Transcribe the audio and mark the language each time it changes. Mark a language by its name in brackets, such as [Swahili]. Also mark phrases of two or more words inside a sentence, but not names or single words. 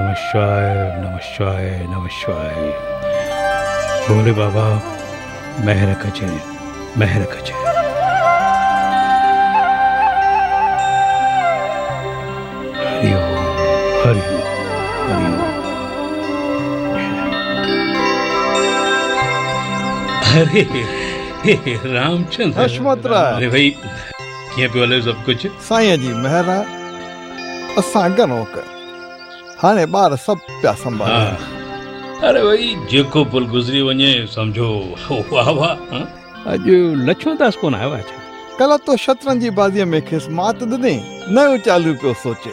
[Sanskrit] शिवाय नमः शिवाय नमः शिवाय। [Sindhi] भोले बाबा मेहर कजे मेहर कजे। [Sanskrit] हरि ओम हरि ओम हरि ओम। [Sindhi] अरे रामचंद्र हशमतरा। अरे भाई कीअं पियो हले [Hindi] सब कुछ? [Sindhi] साईं जी महिर आहे। असां घणो कर हाणे ॿार सभु पिया संभाल। हाँ अरे भाई जेको पुल गुज़री वञे सम्झो वाह वाह। अॼु लक्ष्मणदास कोन आयो आहे छा? कल्ह तो शतरंज जी बाज़ीअ में खेसि मात ॾिनई, नयो चालू पियो सोचे।